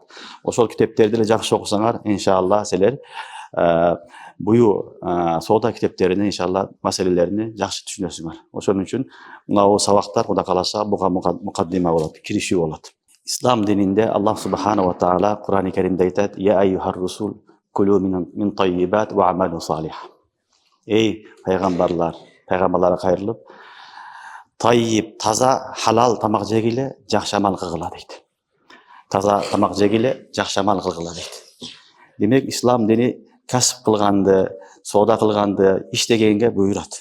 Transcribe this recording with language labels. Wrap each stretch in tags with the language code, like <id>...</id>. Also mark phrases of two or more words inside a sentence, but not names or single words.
<ky>Ошол китептерди эле жакшы окусаңар, иншалла силер буyu соода китептеринин иншалла маселелерини жакшы түшүнөсүңөр. Ошон үчүн мына сабактар Кудай кааласа буга мукаддима болот, киришүү болот. Ислам дининде</ky> <ar>الله سبحانه وتعالى</ar> <ky>Кур'ан-ы Каримде айтат:</ky> <ar>"يا أيها الرسل كلوا من الطيبات واعملوا صالحا."</ar> <ky>Эй пайгамбарлар, пайгамбарларга кайрылып, таййиб, таза, халал тамак жегиле, жакшы амал кылгыла дейт. Таза тамак жегиле, жакшы амал кылгыла дейт. Демек, ислам дини касып кылганды, соода кылганды, иштегенге буйрат.</ky>